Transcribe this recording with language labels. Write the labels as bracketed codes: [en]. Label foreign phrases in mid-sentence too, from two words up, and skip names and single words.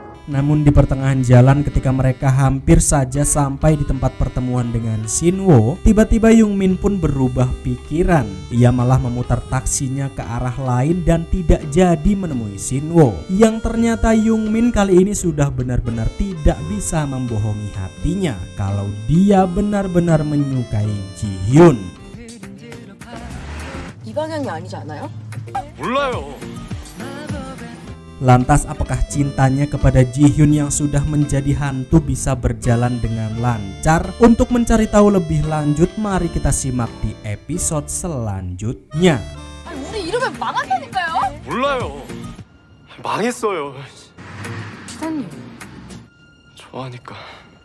[id] Namun di pertengahan jalan ketika mereka hampir saja sampai di tempat pertemuan dengan Shinwo, tiba-tiba Youngmin pun berubah pikiran. Ia malah memutar taksinya ke arah lain dan tidak jadi menemui Shinwo. Yang ternyata Youngmin kali ini sudah benar-benar tidak bisa membohongi hatinya kalau dia benar-benar menyukai Ji-hyun. [ko] 이 방향이 아니지 않아요? 몰라요. [id] Lantas apakah cintanya kepada Ji-hyun yang sudah menjadi hantu bisa berjalan dengan lancar? Untuk mencari tahu lebih lanjut, mari kita simak di episode selanjutnya. [ko] 아니, 우리 이러면 망한다니까요? 몰라요. 망했어요. 기사님. 좋아하니까.